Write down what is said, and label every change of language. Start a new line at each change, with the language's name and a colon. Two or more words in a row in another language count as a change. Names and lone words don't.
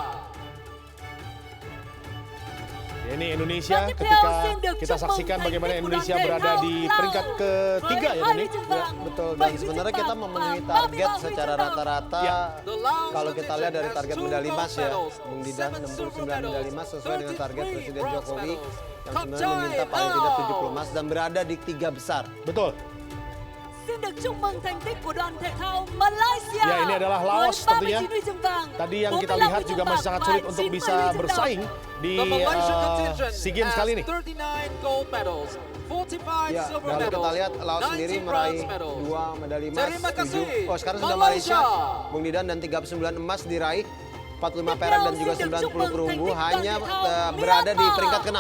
Indonesian: Ini Indonesia ketika kita saksikan bagaimana Indonesia berada di peringkat ketiga ya, Doni. Ya, betul. Dan sebenarnya kita memenuhi target secara rata-rata. Kalau kita lihat dari target medali emas ya, Bung Didan 69 medali emas sesuai dengan target Presiden Jokowi yang sebenarnya meminta paling tidak 70 emas dan berada di 3 besar. Betul.
Vietnamese: Xin được chúc mừng thành tích của đoàn thể thao Malaysia.
Indonesian: Ya, ini adalah Laos tentunya.
Vietnamese: 39 huy chương vàng.
Indonesian: Tadi yang kita lihat juga masih sangat sulit untuk bisa bersaing di SEA Games kali ini.
English: 39 gold medals, 45
Indonesian: Ya,
English: silver
Indonesian: kalau kita
English: medals,
Indonesian: lihat Laos sendiri
English: 19
Indonesian: meraih
English: bronze medals.
Indonesian: 2 medali emas, Terima kasih, 7. Sekarang sudah Malaysia, Malaysia. Bung Didan, dan 39 emas diraih. 45 perak dan juga 90 perunggu, hanya berada di peringkat ke-6.